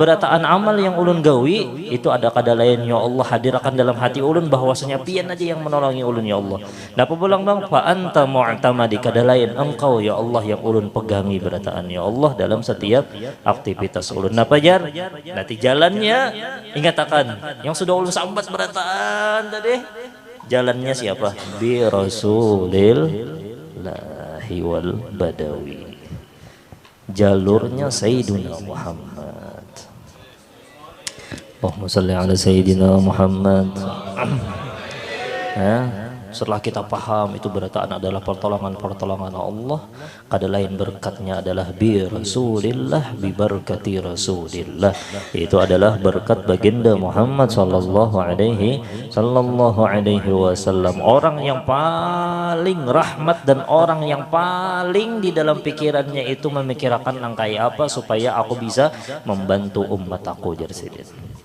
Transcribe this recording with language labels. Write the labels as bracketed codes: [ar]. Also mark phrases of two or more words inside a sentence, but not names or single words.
[bjn] Berataan amal yang ulun gawi itu ada kada lain [ar] يا الله [bjn] hadirkan dalam hati ulun bahwasanya pian aja yang menolongi ulun ya Allah. Napa pulang bang [ar] فأنت معتمدي, [bjn] kada lain Engkau [ar] يا الله [bjn] yang ulun pegangi berataan [ar] يا الله [bjn] dalam setiap aktivitas ulun. Napa jar? Nanti jalannya ingat akan yang sudah ulun sambat berataan tadi. [id] Jalannya siapa? [ar] برسول الله والبدوي. [id] Jalurnya Sayyidina Muhammad. [ar] اللهم صل على سيدنا محمد. [bjn] Setelah kita paham itu berataan adalah pertolongan Allah, kada lain berkatnya adalah [ar] برسول الله ببركة رسول الله, [bjn] itu adalah berkat baginda Muhammad [ar] صلى الله عليه وسلم, [bjn] orang yang paling rahmat dan orang yang paling di dalam pikirannya itu memikirkan langkai apa supaya aku bisa membantu umat aku jar sidin.